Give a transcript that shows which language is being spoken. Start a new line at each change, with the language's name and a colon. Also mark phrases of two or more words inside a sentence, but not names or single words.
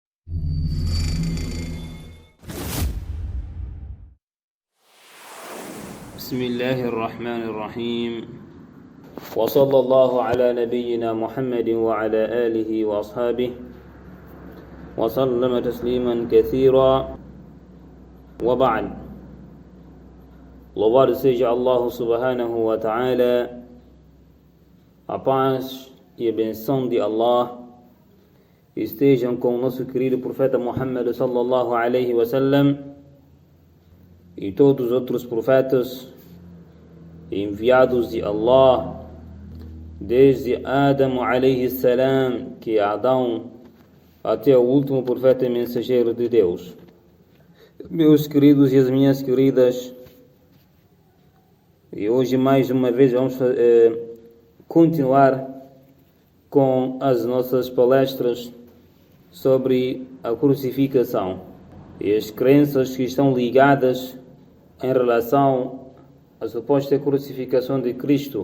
Arabic: بسم الله الرحمن الرحيم، وصلى الله على نبينا محمد وعلى آله وأصحابه وسلم تسليما كثيرا. وبعد.
Portuguese: Louvado seja Allah
Arabic: سبحانه وتعالى,
Portuguese: a paz e a benção de Allah estejam com o nosso querido profeta Muhammad
Arabic: صلى الله عليه وسلم
Portuguese: e todos os outros profetas enviados de Allah desde Adam
Arabic: عليه السلام,
Portuguese: que é Adão, até o último profeta e mensageiro de Deus. Meus queridos e as minhas queridas, e hoje mais uma vez vamos continuar com as nossas palestras sobre a crucificação e as crenças que estão ligadas em relação à suposta crucificação de Cristo.